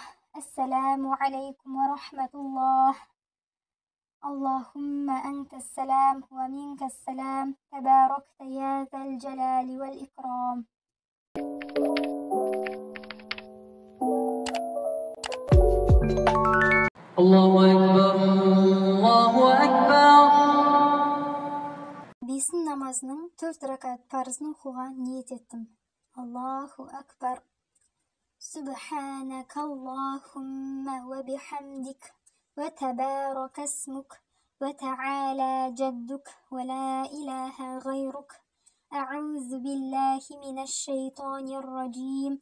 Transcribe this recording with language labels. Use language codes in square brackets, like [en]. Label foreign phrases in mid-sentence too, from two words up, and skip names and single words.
[ar] السلام عليكم ورحمة الله. اللهم أنت السلام ومنك السلام تباركت يا ذا الجلال والإكرام. الله أكبر الله أكبر. [kk] Бесін намазының 4 ракат парызын оқуға ниет еттім. [ar] الله أكبر. سبحانك اللهم وبحمدك وتبارك اسمك وتعالى جدك ولا إله غيرك. أعوذ بالله من الشيطان الرجيم.